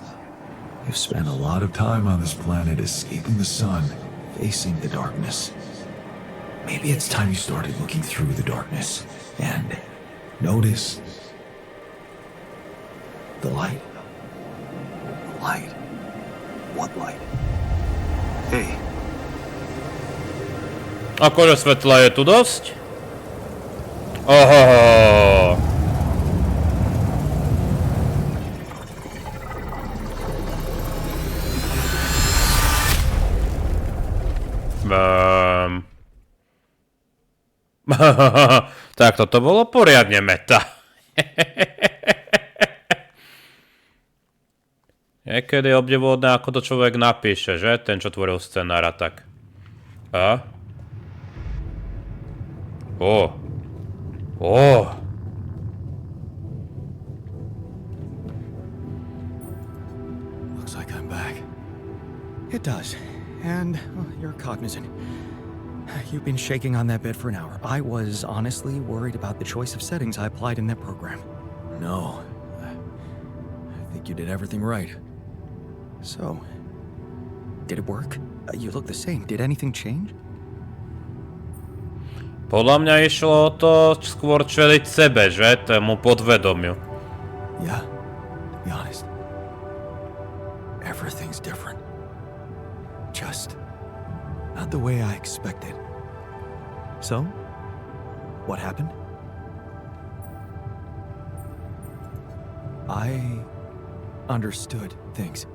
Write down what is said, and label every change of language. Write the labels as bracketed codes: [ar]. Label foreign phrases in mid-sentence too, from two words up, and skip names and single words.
[en] You've spent a lot of time on this planet escaping the sun, facing the darkness. Maybe it's time you started looking through the darkness and notice the light. Light? What light? Hey. [sk] Akože svetla je tu dosť? Oho. Tak toto bolo poriadne meta. Niekedy je obdivuhodné, ako to človek napíše, že? Ten, čo tvoril scenára, tak. A? Ó. [en] Looks like I'm back. It does. And you're cognizant. You've been shaking on that bed for an hour. I was honestly worried about the choice of settings I applied in that program. No. I think you did everything right. So, did it work? You look the same. Did anything change? [sk] Podľa mňa išlo o to skôr čeliť sebe, že? Tému podvedomiu. [en] Yeah, to be honest. Everything's different. Just not the way I expected. So, what happened? I understood things.